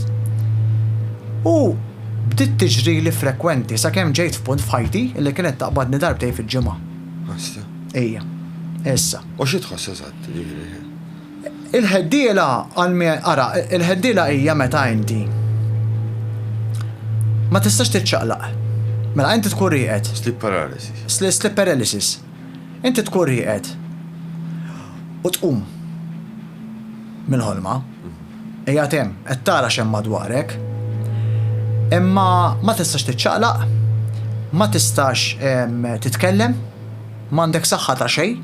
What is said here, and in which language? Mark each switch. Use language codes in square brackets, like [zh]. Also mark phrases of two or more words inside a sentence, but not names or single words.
[mt] U bdiet tiġri li frekwenti sakemm ġejt f'punt f'ħajti li kienet taqbadni darbtejn fil-ġimgħa. Issa. Ejja. Issa. U xi tħoss eżatt? Il-ħeddiela il-ħeddiela hija meta inti ma tistax titċaqlaq. Mela inti tkun rieqed. [en] Sleep paralysis. Sleep paralysis. [mt] Inti tkun rieqed. U tqum mill-ħolma. Ejja tem, qed tara x'hemm madwarek. Imma ma tistax titċaqlaq, ma tistax titkellem, m'għandek saħħa ta' xejn.